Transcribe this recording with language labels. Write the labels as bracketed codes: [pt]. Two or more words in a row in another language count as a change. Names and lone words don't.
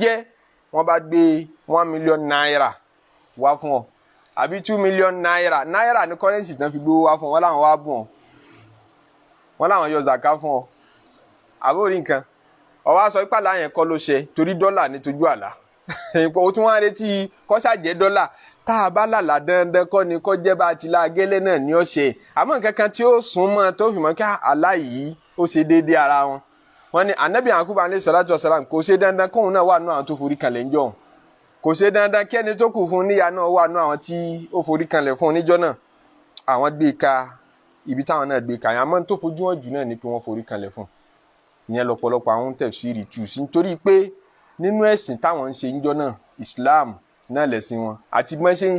[yo] jẹ́ wọ́n bá gbé 1 million naira wá fún ọ àbí 2 million naira náírà ní kọ́rẹ́nsì tán fi gbówó wá fún ọ wọn láwọn wá bùn ọ wọn láwọn yọ zaka fún ọ àbórí nǹkan ọwọ́ sọ ìpàlà yẹn kọ́ ló ṣe torí dọ́là ní tójú àlá ó tún wá retí kọ́sàjẹ́ dọ́là tá a bá lálà dandan kọ́ ni kọ́ jẹ́ bá a ti la gẹ́lẹ́ náà ní ọ̀ṣẹ́ àmọ́ nǹkan kan tí ó sún mọ́ tó fi mọ́ kí àlá yìí ó ṣe déédéé ara wọn. wọ́n ní anabi Yakubu [ar] عليه الصلاة والسلام [yo] kò ṣe dandan kóun náà wà nù àwọn tó forí kanlẹ̀ ńjọ́ kò ṣe dandan kí ẹni tó kù fún níyà náà wà nù àwọn tí ó forí kanlẹ̀ fún níjọ́ náà àwọn gbé ka ibi táwọn náà gbé ka yẹn àmọ́ tó fojú wọn jù náà ni pé wọ́n forí kanlẹ̀ fún ìyẹn lọ́pọ̀lọpọ̀ àwọn tafsiri tù sí nítorí pé nínú ẹ̀sìn táwọn ń ṣe níjọ́ náà Islam náà lẹ̀sìn wọn àti